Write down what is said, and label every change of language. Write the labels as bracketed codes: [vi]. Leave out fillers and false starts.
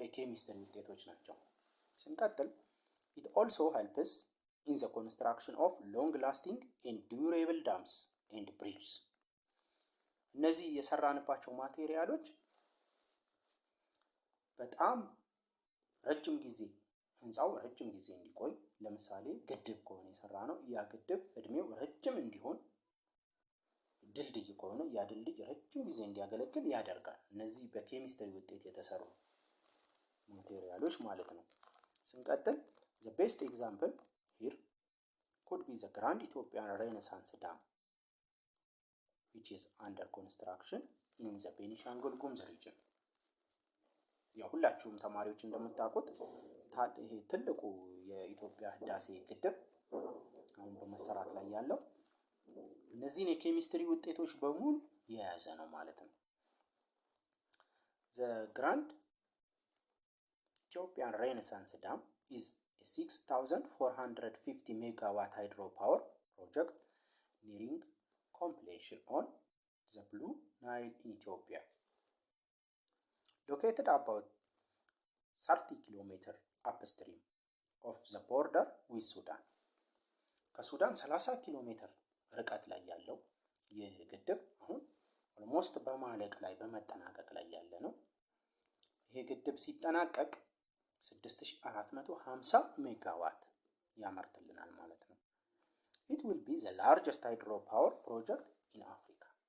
[am] የኬሚስትሪ ውጤቶች ናቸው። ስንቀጥል [en] it also helps in the construction of long lasting and durable dams and bridges። [am] እነዚህ የሰራንባቸው ማቴሪያሎች በጣም ረጅም ጊዜ ህንፃው ረጅም ጊዜ እንዲቆይ፣ ለምሳሌ ግድብ ከሆነ የሰራ ነው ያ ግድብ እድሜው ረጅም እንዲሆን፣ ድልድይ ከሆነ ያ ድልድይ ረጅም ጊዜ እንዲያገለግል ያደርጋል። እነዚህ በኬሚስትሪ ውጤት የተሰሩ ማቴሪያሎች ማለት ነው። ስንቀጥል [en] the best example here could be the Grand Ethiopian Renaissance Dam which is under construction in the Benishangul Gumuz region። [am] ያው ሁላችሁም ተማሪዎች እንደምታውቁት ይሄ ትልቁ የኢትዮጵያ ህዳሴ ግድብ አሁን በመሰራት ላይ ያለው እነዚህን የኬሚስትሪ ውጤቶች በሙሉ የያዘ ነው ማለት ነው። [en] The Grand Ethiopian Renaissance Dam is a 6,450 megawatt hydropower project nearing completion on the Blue Nile in Ethiopia. Located about 30 km upstream of the border with Sudan. [am] ከሱዳን 30 ኪሎ ሜትር ርቀት ላይ ያለው ይህ ግድብ አሁን ኦልሞስት በማለቅ ላይ በመጠናቀቅ ላይ ያለ ነው። ይሄ ግድብ ሲጠናቀቅ 6450 ሜጋዋት ያመርትልናል ማለት ነው። [en] It will be the largest hydropower project in Africa.